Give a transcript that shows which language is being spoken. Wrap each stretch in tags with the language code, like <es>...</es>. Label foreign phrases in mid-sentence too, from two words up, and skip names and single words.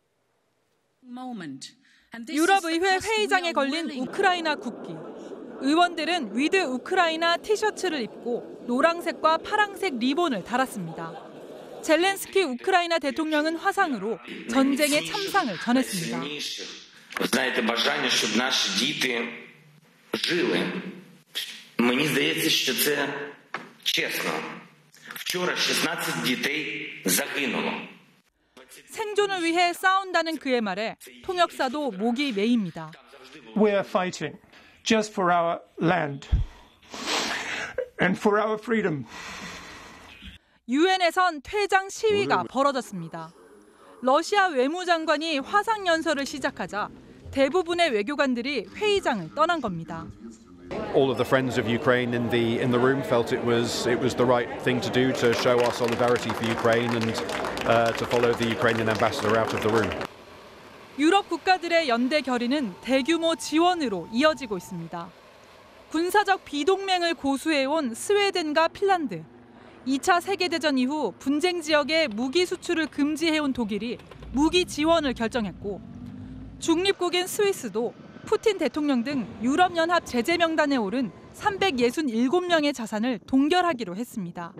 <ko>유럽의회 회의장에 걸린 우크라이나 국기. 의원들은 위드 우크라이나 티셔츠를 입고 노란색과 파란색 리본을 달았습니다. 젤렌스키 우크라이나 대통령은 화상으로 전쟁의 참상을 전했습니다.</ko> <uk>Ви знаєте, бажання, щоб наші діти жили в Мені здається, що це чесно. Вчора 16 дітей загинуло.</uk> <ko>생존을 위해 싸운다는 그의 말에 통역사도 목이 메입니다.</ko> <en>We are fighting just for our land and for our freedom.</en> <ko>유엔에선 퇴장 시위가 벌어졌습니다. 러시아 외무장관이 화상 연설을 시작하자 대부분의 외교관들이 회의장을 떠난 겁니다.</ko> <en>All of the friends of Ukraine in the room felt it was the right thing to do to show our solidarity for Ukraine and to follow the Ukrainian ambassador out of the room.</en> <ko>유럽 국가들의 연대 결의는 대규모 지원으로 이어지고 있습니다. 군사적 비동맹을 고수해온 스웨덴과 핀란드, 2차 세계대전 이후 분쟁 지역에 무기 수출을 금지해온 독일이 무기 지원을 결정했고 중립국인 스위스도 푸틴 대통령 등 유럽연합 제재 명단에 오른 367명의 자산을 동결하기로 했습니다.</ko>